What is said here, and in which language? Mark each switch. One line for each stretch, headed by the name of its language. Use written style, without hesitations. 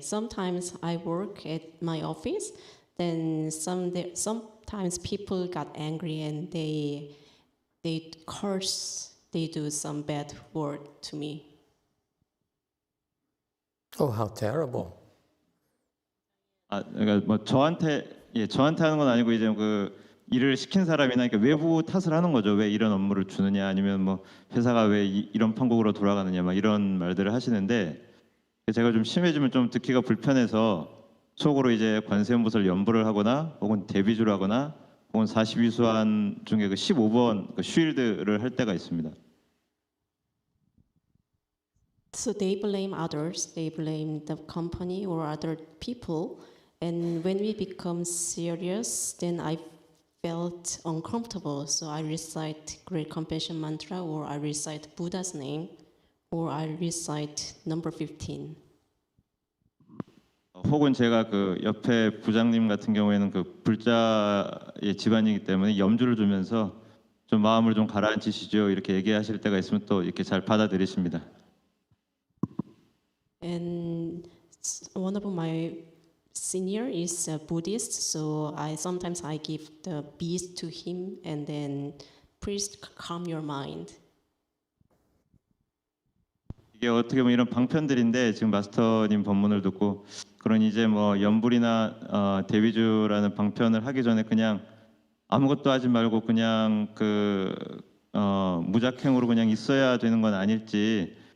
English: Sometimes I work at my office. Then sometimes people got angry and they curse. They do some bad word to me. Oh, how terrible!
Korean: 그러니까 뭐 저한테 하는 건 아니고 이제 그 일을 시킨 사람이나 그러니까 외부 탓을 하는 거죠. 왜 이런 업무를 주느냐, 아니면 뭐 회사가 왜 이런 판국으로 돌아가느냐, 막 이런 말들을 하시는데. 제가 좀 심해지면 좀 듣기가 불편해서 속으로 이제 관세음보살 연부를 하거나 혹은 대비주를 하거나 혹은 42수한 중에 그 15번 그 쉴드를 할 때가 있습니다.
English: So they blame others, they blame the company or other people, and when we become serious, then I felt uncomfortable. So I recite Great Compassion Mantra, or I recite Buddha's name, or I recite number 15.
Korean: 혹은 제가 그 옆에 부장님 같은 경우에는 그 불자의 집안이기 때문에 염주를 주면서 좀 마음을 좀 가라앉히시죠 이렇게 얘기하실 때가 있으면 또 이렇게 잘 받아들이십니다.
English: And one of my senior is a Buddhist, so sometimes I give the beads to him and then please calm your mind.
Korean: 이게 어떻게 보면 이런 방편들인데 지금 마스터님 법문을 듣고 그런 이제 뭐 연불이나 대위주라는 방편을 하기 전에 그냥 아무것도 하지 말고 그냥 그 무작행으로 그냥 있어야 되는 건 아닐지